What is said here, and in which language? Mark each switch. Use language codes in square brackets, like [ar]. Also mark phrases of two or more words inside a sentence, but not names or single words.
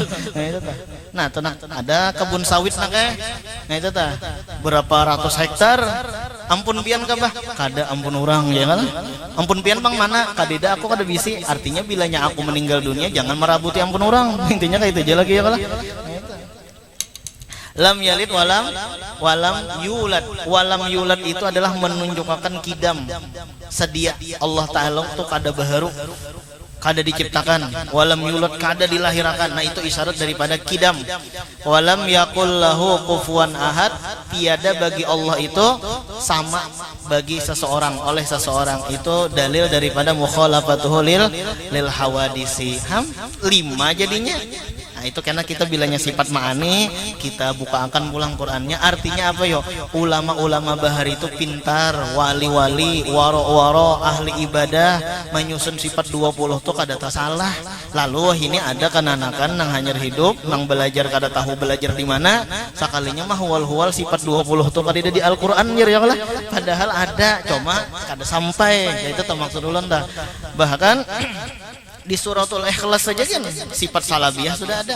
[bjn] Nah itu ada kebun sawit nak nah itu tah berapa ratus hektar ampun pian kabah kada ampun orang ya Allah. Ampun pian bang mana kadeda aku kada bisi, artinya bilanya aku meninggal dunia jangan merabuti ampun orang. Intinya kayak itu aja lagi ya Allah. [ar] لم يلد ولم يولد. ولم يولد [id] itu adalah menunjukkan kidam sedia. [bjn] Allah Ta'ala itu kada baharu, kada diciptakan. [ar] ولم يولد [bjn] kada dilahirakan. Nah itu isyarat daripada kidam. [ar] ولم يكن له كفوا أحد. [id] Tiada bagi Allah itu sama bagi seseorang oleh seseorang. Itu dalil daripada [ar] مخالفته للحوادث. [id] 5 jadinya. [bjn] Nah itu karena kita bilangnya sifat ma'ani, kita buka akan pulang Qur'annya. Artinya apa yo? Ulama-ulama bahar itu pintar, wali-wali, waro-waro, ahli ibadah, menyusun sifat 20 tuh kada tak salah. Lalu ini ada kananakan nang hanyar hidup, nang belajar kada tahu belajar di mana. Sakalinya mah huwal-huwal sifat 20 tuh kada di Al-Qur'an ya Allah. Padahal ada, cuma kada sampai. Ya itu maksud ulun dah. [id] Bahkan di suratul Ikhlas saja kan sifat salabiyah sudah ada.